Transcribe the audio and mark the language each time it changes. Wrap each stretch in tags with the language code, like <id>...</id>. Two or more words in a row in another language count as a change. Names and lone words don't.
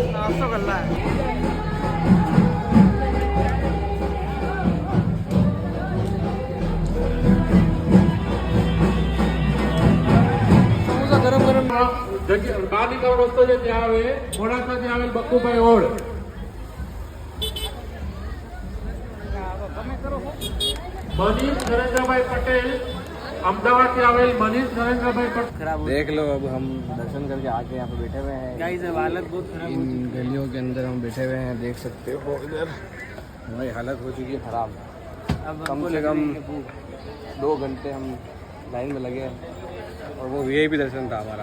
<hi>नाश्ता कर रहा है। समोसा गरम गरम</hi> <gu>બહાર નીકળવાનો રસ્તો છે ત્યાં આવે મોડાસાથી આવેલ બક્કુભાઈ ઓડ મનીષ નરેન્દ્રભાઈ પટેલ અમદાવાદથી આવેલ મનીષ નરેન્દ્રભાઈ પટેલ</gu> <hi>खराब हो देख लो, अब हम दर्शन करके आके यहाँ पे बैठे हुए हैं। गाइस अब हालत बहुत खराब हो इन चुकी गलियों के अंदर हम बैठे हुए हैं, देख सकते हो इधर हमारी हालत हो चुकी है खराब। है। अब कम हमको से लग कम रही है भूख। 2 घंटे हम लाइन में लगे हैं और वो वीआईपी दर्शन था हमारा।</hi>